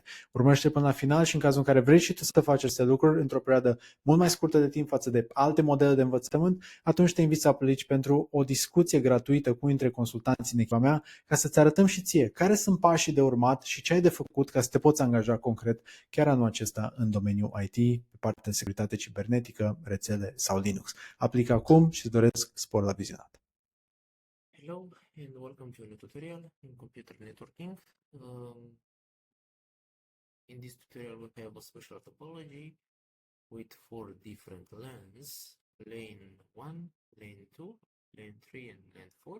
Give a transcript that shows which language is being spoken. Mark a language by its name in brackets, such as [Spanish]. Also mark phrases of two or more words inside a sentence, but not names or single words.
[Romanian] Urmărește până la final și în cazul în care vrei și tu să faci aceste lucruri într-o perioadă mult mai scurtă de timp față de alte modele de învățământ, atunci te invit să aplici pentru o discuție gratuită cu dintre consultanții în echipa mea ca să-ți arătăm și ție care sunt pașii de urmat și ce ai de făcut ca să te poți angaja concret chiar anul acesta în domeniul IT, pe partea de securitate cibernetică, rețele sau Linux. Aplică acum și îți doresc spor la vizionat. [English] Hello and welcome to a new tutorial in computer networking. In this tutorial we have a special topology with 4 different lanes, lane 1, lane 2, lane 3 and lane 4.